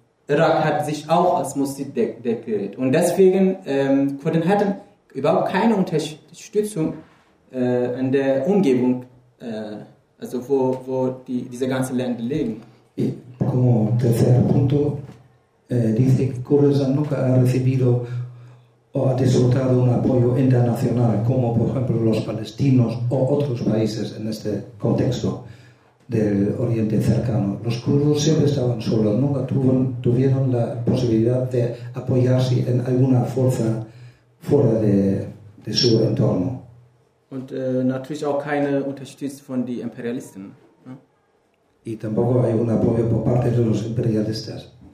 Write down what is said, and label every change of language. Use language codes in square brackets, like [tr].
[de] Irak hat sich auch als Muslim deklariert. Und deswegen Kurden hatten überhaupt keine Unterstützung in der Umgebung, also wo diese ganzen Länder liegen. [es] Como tercer punto, dice que Kurdistan nunca ha recibido o ha disfrutado un apoyo internacional, como por ejemplo los palestinos o otros países en este contexto del Oriente Cercano. Los kurdos siempre estaban solos, nunca tuvieron la posibilidad de apoyarse en alguna fuerza fuera de su entorno. [de] Und natürlich auch keine Unterstützung von den Imperialisten. [es] Y tampoco hay un apoyo por parte de los imperialistas.